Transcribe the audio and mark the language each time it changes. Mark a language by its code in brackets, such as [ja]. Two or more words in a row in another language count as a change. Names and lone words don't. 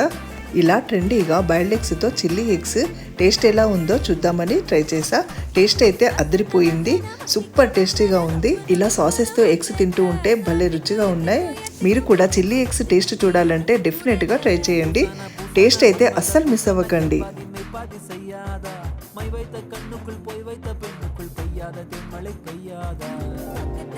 [te] ఇలా ట్రెండీగా బాయిల్డ్ ఎగ్స్తో [en] chilli eggs taste [te] ఎలా ఉందో చూద్దామని ట్రై చేసా. టేస్ట్ అయితే అదిరిపోయింది, సూపర్ టేస్టీగా ఉంది. ఇలా సాసెస్తో ఎగ్స్ తింటూ ఉంటే భలే రుచిగా ఉన్నాయి. మీరు కూడా [en] chilli eggs taste [te] చూడాలంటే డెఫినెట్గా ట్రై చేయండి. టేస్ట్ అయితే అస్సలు మిస్ అవ్వకండి. [ta] மை வைத்த கண்ணுக்குள் போய் வைத்த பெண்ணுக்குள் பெய்யாத தென்மழை பெய்யாதா.